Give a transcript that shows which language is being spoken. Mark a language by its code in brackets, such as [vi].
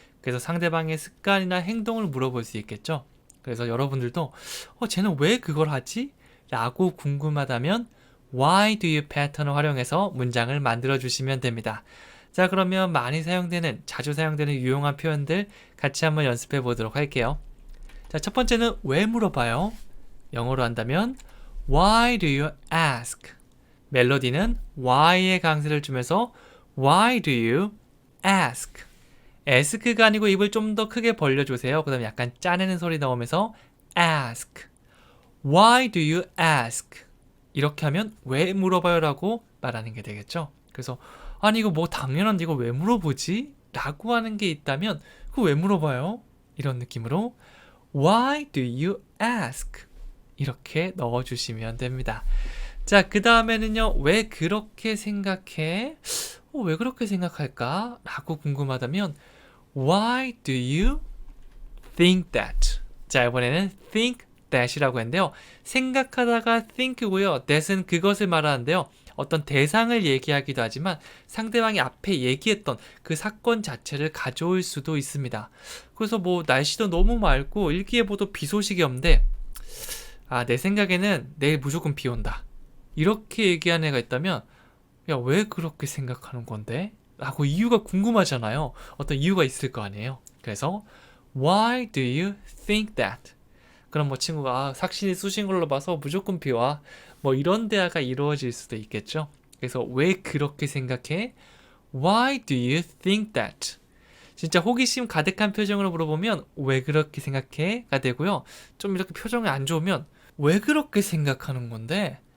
[ko] 그래서 상대방의 습관이나 행동을 물어볼 수 있겠죠. 그래서 여러분들도 쟤는 왜 그걸 하지? 라고 궁금하다면 [en] Why do you [ko] 패턴을 활용해서 문장을 만들어 주시면 됩니다. 자, 그러면 많이 사용되는, 자주 사용되는 유용한 표현들 같이 한번 연습해 보도록 할게요. 자, 첫 번째는 왜 물어봐요? 영어로 한다면 [en] Why do you ask? [ko] 멜로디는 why의 강세를 주면서 [en] Why do you ask? [ko] ask가 아니고 입을 좀 더 크게 벌려주세요. 그 다음에 약간 짜내는 소리 나오면서 ask. [en] Why do you ask? [ko] 이렇게 하면 왜 물어봐요? 라고 말하는 게 되겠죠. 그래서 아니 이거 당연한데 이걸 왜 물어보지? 라고 하는 게 있다면 그거 왜 물어봐요? 이런 느낌으로 [en] Why do you ask? [ko] 이렇게 넣어주시면 됩니다. 자, 그 다음에는요. 왜 그렇게 생각해? 왜 그렇게 생각할까? 라고 궁금하다면 [en] Why do you think that? [ko] 자, 이번에는 think that이라고 했는데요. 생각하다가 think고요. that은 그것을 말하는데요. 어떤 대상을 얘기하기도 하지만 상대방이 앞에 얘기했던 그 사건 자체를 가져올 수도 있습니다. 그래서 날씨도 너무 맑고 일기예보도 비 소식이 없는데 아, 내 생각에는 내일 무조건 비 온다. 이렇게 얘기한 애가 있다면, 야, 왜 그렇게 생각하는 건데? 라고 이유가 궁금하잖아요. 어떤 이유가 있을 거 아니에요. 그래서 [en] Why do you think that? [ko] 그럼 뭐 친구가 삭신이 쑤신 걸로 봐서 무조건 비 와. 뭐 이런 대화가 이루어질 수도 있겠죠. 그래서 왜 그렇게 생각해? [en] Why do you think that? [ko] 진짜 호기심 가득한 표정으로 물어보면 왜 그렇게 생각해?가 되고요. 좀 이렇게 표정이 안 좋으면 왜 그렇게 생각하는 건데?